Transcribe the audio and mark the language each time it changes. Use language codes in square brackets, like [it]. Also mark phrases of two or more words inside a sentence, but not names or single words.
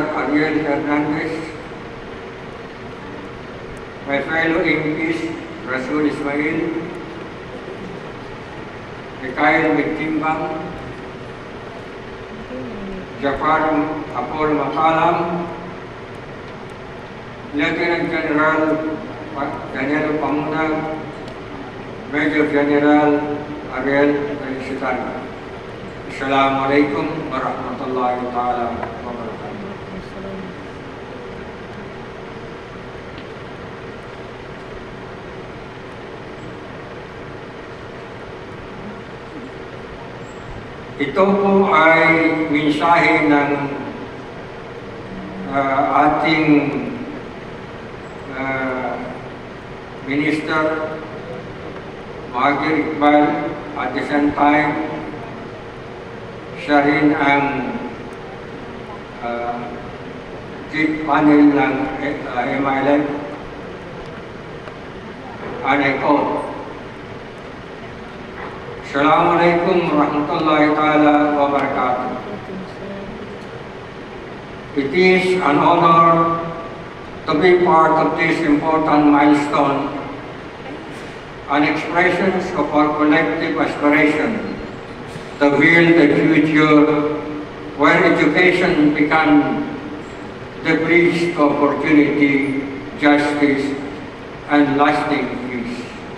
[en] Ariel Hernandez, my fellow MPs, Rasul Ismail, Mikhail Mitimbang, Jafar Apol Matalam, Lieutenant General Daniel Pamunag, Major General Ariel Felicitano. [ar] السلام عليكم ورحمة الله تعالى وبركاته. [tl] Ito po ay mensahe ng ating Minister Muhagir Iqbal. [en] At the same time, [tl] siya rin ang [en] chief panel [tl] ng MILF. [en] And I quote, [ar] السلام عليكم ورحمة الله تعالى وبركاته. [en] It is an honor to be part of this important milestone, an expression of our collective aspiration to build a future where education becomes the bridge to opportunity, justice, and lasting peace.